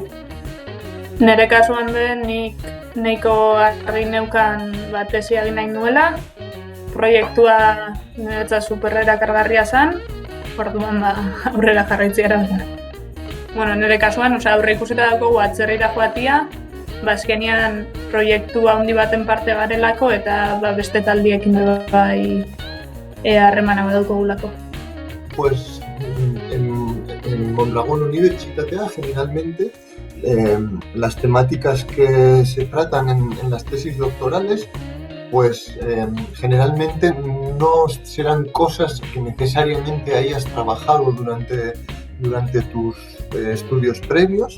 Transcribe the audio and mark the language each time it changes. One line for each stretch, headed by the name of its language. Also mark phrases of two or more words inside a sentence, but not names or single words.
Basque: Nere kasuan den nik nahiko argi neukan tesi egin nahi nuela, proiektua niretzat superrera kargarria zen, orduan aurrera jarraitzea da. Bueno, nire kasuan, aurre ikusita daukagu atzerrira joatia, azkenean proiektu handi baten parte garelako eta beste taldiekin bai harremana badaukagulako.
Spanish: Pues en Mondragón Universitatea generalmente las temáticas que se tratan en las tesis doctorales pues generalmente no serán cosas que necesariamente hayas trabajado durante tus estudios previos.